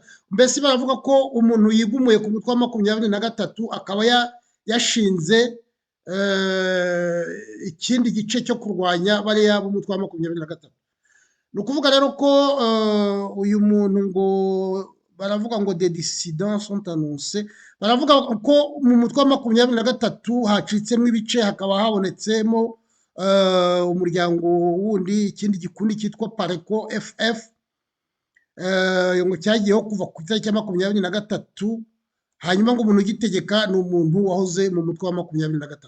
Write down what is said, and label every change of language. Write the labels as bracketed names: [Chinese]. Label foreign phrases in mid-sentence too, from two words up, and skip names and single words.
[Kinyarwanda] Mbese baravuga ko umuntu yigumuye ku mutwe wa 23 akaba yashinze ikindi gice cyo kurwanya bariya b'umutwe wa 23. Ni ukuvuga rero ko uyu muntu ngo baravuga ngo [French] des dissidents sont annoncés. [Kinyarwanda] Baravuga ko mu mutwe wa 23 hacitsemo ibice, hakaba habonetsemo umuryango wundi, ikindi gikundi cyitwa Pareco FF, ngo cyagiyeho kuva ku itariki ya 23. Hanyuma ngo umuntu ugitegeka ni umuntu wahoze mu mutwe wa 23.